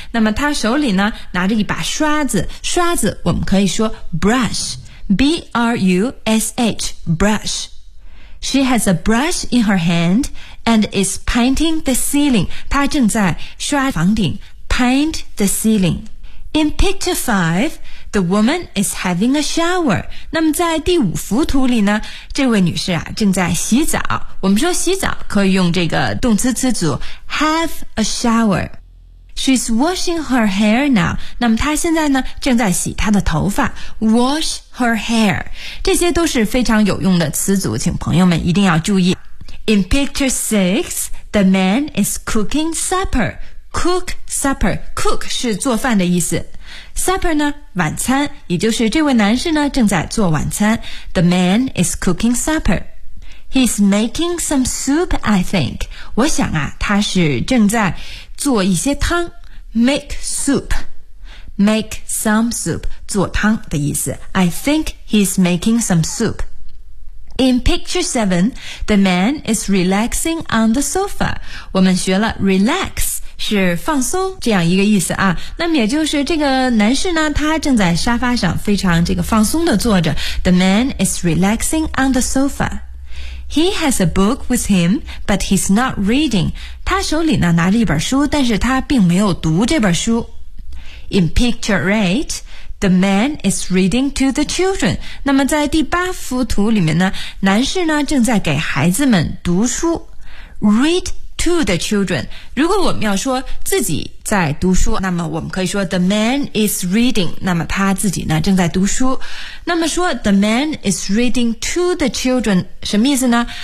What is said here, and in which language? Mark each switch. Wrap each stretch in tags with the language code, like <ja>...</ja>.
<zh>那么她手里呢拿着一把刷子，刷子我们可以说</zh> <en>brush, B-R-U-S-H, brush. She has a brush in her hand and is painting the ceiling.</en> <zh>她正在刷房顶，</zh> <en>paint the ceiling. In picture 5, the woman is having a shower.</en> <zh>那么在第五幅图里呢，这位女士啊正在洗澡。我们说洗澡可以用这个动词词组</zh> <en>have a shower。 She's washing her hair now.</en> <zh>那么她现在呢正在洗她的头发。</zh> <en>Wash her hair.</en> <zh>这些都是非常有用的词组，请朋友们一定要注意。</zh> <en>In picture 6, the man is cooking supper. Cook supper.</en> <zh>Cook 是做饭的意思。Supper 呢晚餐，也就是这位男士呢正在做晚餐。</zh> <en>The man is cooking supper. He's making some soup, I think.</en> <zh>我想啊，他是正在做一些汤。</zh> <en>Make soup. Make some soup.</en> <zh>做汤的意思。</zh> <en>I think he's making some soup. In picture 7, the man is relaxing on the sofa.</en> <zh>我们学了 relax 是放松这样一个意思啊。那么也就是这个男士呢，他正在沙发上非常这个放松的坐着。</zh> <en>The man is relaxing on the sofa. He has a book with him, but he's not reading.</en> <zh>他手里呢拿着一本书，但是他并没有读这本书。</zh> <en>In picture 8, the man is reading to the children.</en> <zh>那么在第八幅图里面呢，男士呢正在给孩子们读书。</zh> <en>Read to the children.</en> <zh>如果我们要说自己在读书，那么我们可以说</zh> <en>the man is reading.</en> <zh>那么他自己呢正在读书。那么说</zh> <en>the man is reading to the children</en> <zh>什么意思呢？</zh>